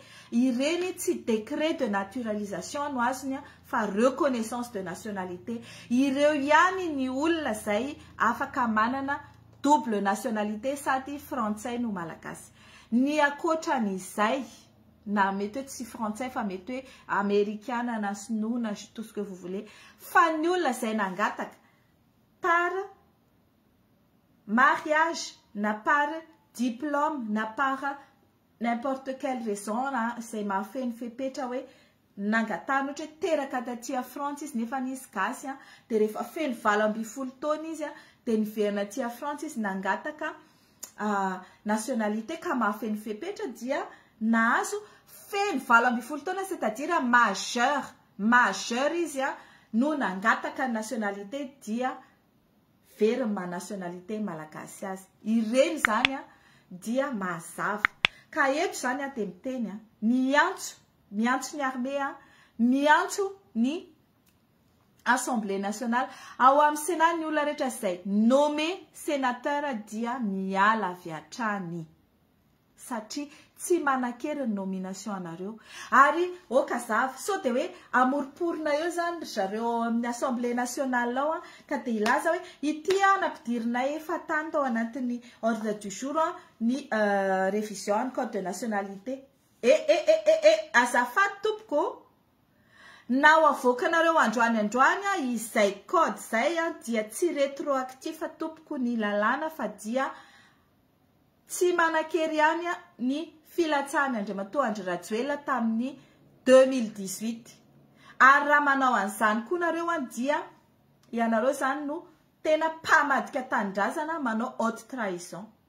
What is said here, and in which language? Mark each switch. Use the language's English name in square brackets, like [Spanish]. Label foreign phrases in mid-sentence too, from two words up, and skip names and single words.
[Malagasy] Ireny tsy [French] décret de naturalisation [Malagasy] no azony fa [French] reconnaissance de nationalité. [Malagasy] Ireo ihany ny olona zay afaka manana [French] double nationalité [Malagasy] sady frantsay no malagasy. Ny akoatran'izay na mety hoe tsy frantsay fa mety hoe américaine na sinoa na [French] tout ce que vous voulez [Malagasy] fa ny olona zay nangataka par mariage na [French] par diplôme [Malagasy] na [French] par n'importe quelle raison [Malagasy] izay mahafeny fepetra hoe nangatana ohatra hoe teraka taty France izy nefa izy gasy dia rehefa feny 20 taona izy dia niverina aty France izy nangataka nationalité ka mahafeny fepetra dia nahazo feny 20 taona [French] c'est-à-dire majeur [Malagasy] izy no nangataka nationalité dia very ma nationalité malagasy azy. Ireny zany dia mazava ka eto zany dia miteny miantso ny armée, miantso ny Assemblée nationale ao amin'ny Sénat ny olona rehetra izay nommé sénateur dia miala avy hatrany satria tsy manan-kery ny nomination anareo ary okazava sao dia hoe amoriporina eo zany zareo amin'ny Assemblée nationale ao ka dia ilaza hoe ity nampidirinay efa tany tao anatin'ny [French] ordre du jour [Malagasy] ny [French] révision code de nationalité [Malagasy] azafady tompoko na ho avoakanareo androany izay code zay dia tsy rétroactif tompoko ny lalàna fa dia tsy manan-kery ihany ny filatsahany Andriamatoa Andry Rajoelina tamin'ny 2018 ary raha manao an'izany koa nareo dia ianareo zany no tena mpamadika tanindrazana manao [French] haute trahison